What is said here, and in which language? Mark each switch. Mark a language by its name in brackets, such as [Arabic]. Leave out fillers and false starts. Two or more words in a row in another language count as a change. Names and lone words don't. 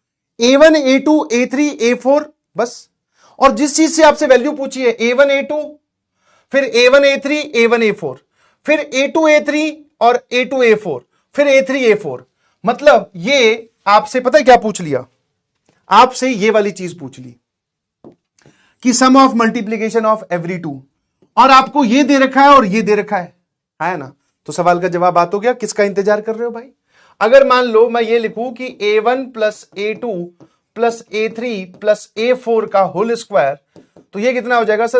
[Hindi] A1 A2 A3 A4 बस। और जिस चीज से आपसे वैल्यू पूछी है A1 A2, फिर A1 A3 A1 A4, फिर A2 A3 और A2 A4, फिर A3 A4, मतलब ये आपसे पता है क्या पूछ लिया? आपसे ये वाली चीज पूछ ली कि [English] sum of multiplication of every 2, [Hindi] और आपको ये दे रखा है और ये दे रखा है ना? तो सवाल का जवाब आ तो गया। किसका इंतजार कर रहे हो भाई? अगर मान लो मैं ये लिखूं कि A1 प्लस A2 प्लस A3 प्लस A4 का [English] whole square, [Hindi] तो ये कितना हो जाएगा सर?